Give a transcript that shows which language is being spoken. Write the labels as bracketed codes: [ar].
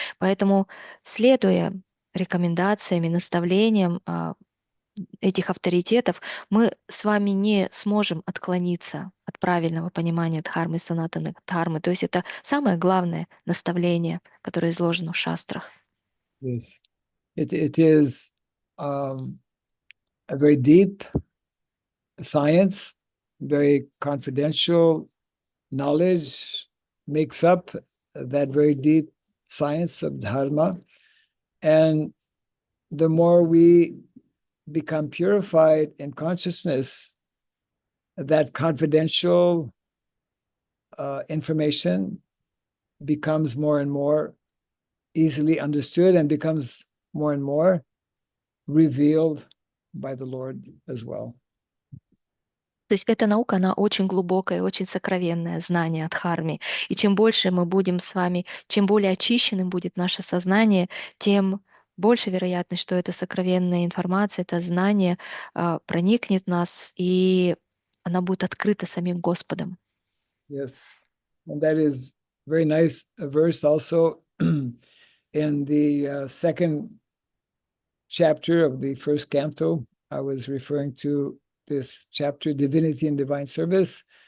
[ru] Поэтому, следуя рекомендациям и наставлениям этих авторитетов, мы с вами не сможем отклониться от правильного понимания дхармы и санатаны дхармы. То есть это самое главное наставление, которое изложено в шастрах. [en] Yes. It is a very deep science, very confidential knowledge makes up that very deep science of dharma. And the more we become purified in consciousness, that confidential information becomes more and more easily understood and becomes more and more revealed by the Lord as well. [ru] То есть эта наука, она очень глубокая, очень сокровенное знание о дхарме. И чем больше мы будем с вами, чем более очищенным будет наше сознание, тем больше вероятность, что эта сокровенная информация, это знание проникнет в нас, и она будет открыта самим Господом. [en] Yes, and that is very nice verse also in the second chapter of the first canto. I was referring to this chapter, Divinity and Divine Service.